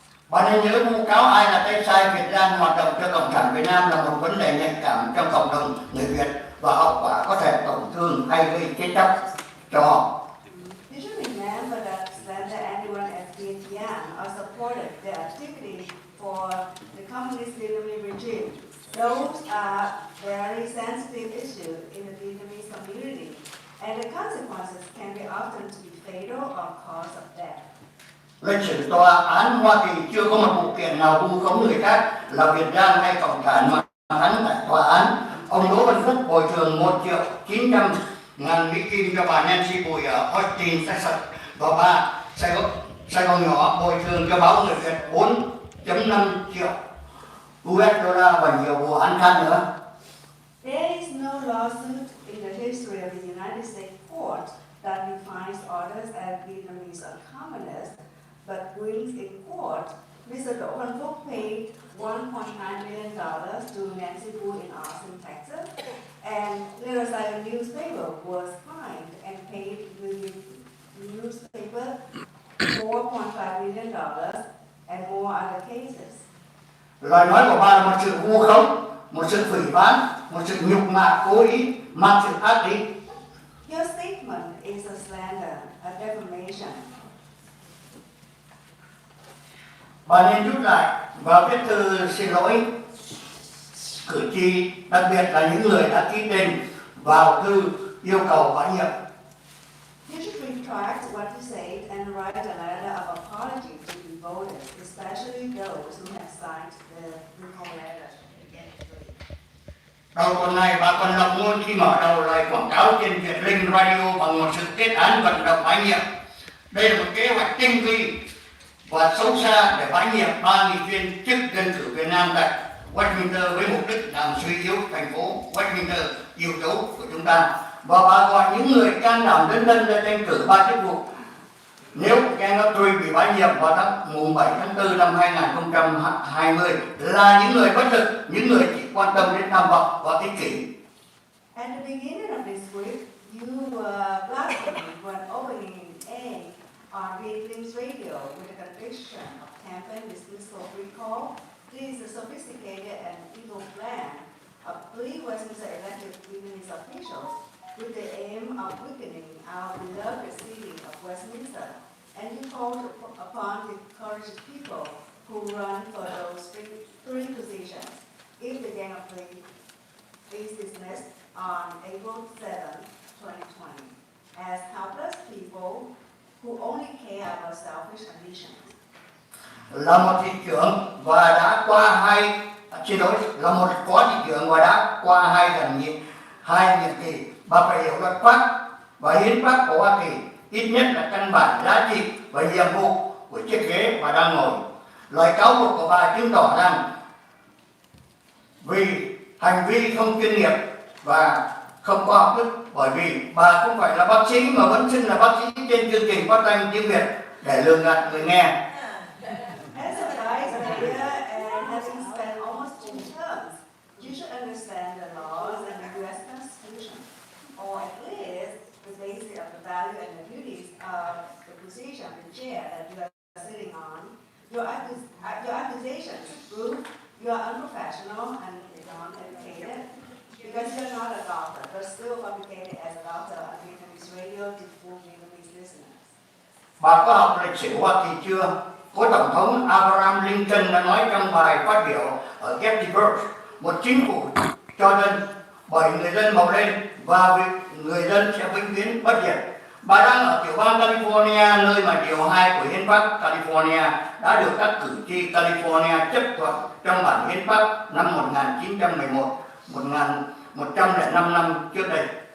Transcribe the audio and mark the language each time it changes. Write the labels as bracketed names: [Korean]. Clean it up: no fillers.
[Vietnamese] Bà nên nhớ vu cáo ai là tay sai Việt Nam hoạt động cho cộng sản Việt Nam là một vấn đề nhạy cảm trong cộng đồng người Việt và hậu quả có thể tổn thương hay gây chết chóc cho họ. [English] You should remember that slander anyone as Vietnam or supported their activity for the communist Vietnamese regime. Those are very sensitive issues in the Vietnamese community, and the consequences can be often to be fatal or cause of death. [Vietnamese] Lịch sử tòa án Hoa Kỳ chưa có một vụ kiện nào vu khống người khác là Việt Nam hay cộng sản mà thắng tại tòa án. Ông Đỗ Văn Phúc bồi thường 1.900.000 Mỹ Kim cho bà Nancy Bùi ở Austin, Texas và bà Sài Gòn nhỏ bồi thường cho báo Người Việt 4.5 triệu US dollar và nhiều vụ án khác nữa. [English] There is no lawsuit in the history of the United States court that defines others as Vietnamese or communists, but wins in court. Mr. Đỗ Văn Phúc paid $1.9 million to Nancy Boo in Austin, Texas, and Little Zion newspaper was fined and paid the newspaper $4.5 million and more other cases. [Vietnamese] Lời nói của bà là một sự vu khống, một sự phỉ báng, một sự nhục mạ cố ý, mang sự ác ý. [English] Your statement is a slander, a defamation. [Vietnamese] Bà nên rút lại và viết thư xin lỗi cử tri, đặc biệt là những người đã ký tên vào thư yêu cầu bãi nhiệm. [English] You should retract what you said and write a letter of apology to the voters, especially those who have signed the recall letter. [Vietnamese] Đầu tuần này, bà còn lộng ngôn khi mở đầu lời quảng cáo trên Việt Linh Radio bằng một sự kết án vận động bãi nhiệm. Đây là một kế hoạch tinh vi và sâu xa để bãi nhiệm 3 nghị viên chức dân cử Việt Nam tại Westminster với mục đích làm suy yếu thành phố Westminster yêu dấu của chúng ta. Và bà gọi những người can đảm dấn thân ra tranh cử 3 chức vụ nếu Gang of Three bị bãi nhiệm vào mùng 7 tháng 4 năm 2020 là những người bất lực, những người chỉ quan tâm đến tham vọng và ích kỷ. [English] At the beginning of this week, you blasphemy when opening on Beatling's radio with the conviction of campaign dismissal recall. This is a sophisticated and evil plan of 3 Westminster elected women's officials with the aim of weakening our beloved city of Westminster. And you called upon the courageous people who run for those 3 positions. If the Gang of 3 is dismissed on April 7, 2020, as helpless people who only care about selfish ambition. [Vietnamese] Là một thị trưởng và đã qua là một phó thị trưởng và đã qua 2 nhiệm kỳ, bà phải hiểu luật pháp và hiến pháp của Hoa Kỳ, ít nhất là căn bản giá trị và nhiệm vụ của chiếc ghế mà đang ngồi. Lời cáo buộc của bà chứng tỏ rằng vì hành vi không chuyên nghiệp và không khoa học đức, bởi vì bà không phải là bác sĩ mà vẫn xưng là bác sĩ trên chương trình phát thanh tiếng Việt để lừa gạt người nghe. [English] As a vice mayor and having spent almost 2 terms, you should understand the laws and the U.S. Constitution, or at least the basis of the value and the duties of the position, the chair that you are sitting on. Your accusations prove you are unprofessional and uneducated because you are not a doctor, but still fabricated as a doctor on Vietnamese radio to fool Vietnamese listeners. [Vietnamese] Bà có học lịch sử Hoa Kỳ chưa? Cố Tổng thống Abraham Lincoln đã nói trong bài phát biểu ở Gettysburg, một chính phủ cho dân, bởi người dân màu đen và người dân sẽ vĩnh viễn bất diệt. Bà đang ở tiểu bang California, nơi mà điều 2 của hiến pháp California đã được các cử tri California chấp thuận trong bản hiến pháp năm 1911, 105 năm trước đây.